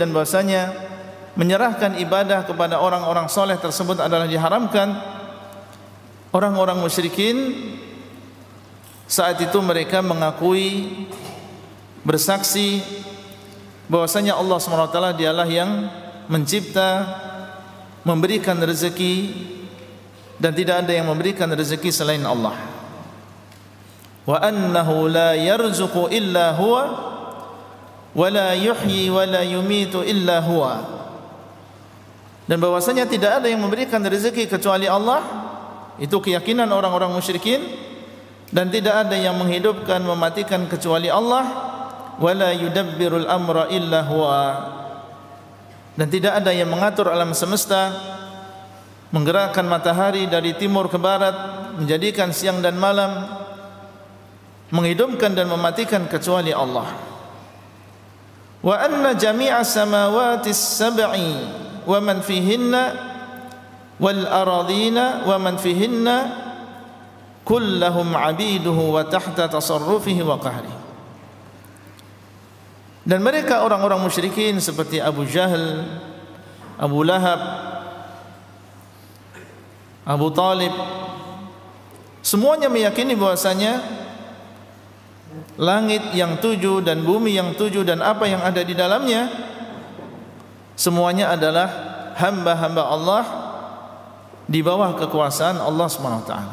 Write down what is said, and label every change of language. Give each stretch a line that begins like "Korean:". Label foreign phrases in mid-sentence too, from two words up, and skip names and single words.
Indonesian: dan bahasanya menyerahkan ibadah kepada orang-orang soleh tersebut adalah diharamkan, orang-orang musyrikin saat itu mereka mengakui, bersaksi bahwasanya Allah SWT dialah yang mencipta, memberikan rezeki, dan tidak ada yang memberikan rezeki selain Allah.
Arabic: وأنه لا يرزق إلا هو ولا يحيي ولا يميت إلا هو.
Indonesian: Dan bahwasanya tidak ada yang memberikan rezeki kecuali Allah. Itu keyakinan orang-orang musyrikin. Dan tidak ada yang menghidupkan, mematikan kecuali Allah.
Arabic: ولا يدبر الأمر إلا هو.
Indonesian: Dan tidak ada yang mengatur alam semesta, menggerakkan matahari dari timur ke barat, menjadikan siang dan malam, menghidupkan dan mematikan kecuali Allah.
Arabic: وأن جميع السماوات السبع ومن فيهن والأرضين ومن فيهن كلهم عبيده وتحت تصرفه وقهره.
Indonesian: Dan mereka orang-orang musyrikin seperti Abu Jahal, Abu Lahab, Abu Talib, semuanya meyakini bahwasanya langit yang tujuh dan bumi yang tujuh dan apa yang ada di dalamnya semuanya adalah hamba-hamba Allah di bawah kekuasaan Allah SWT.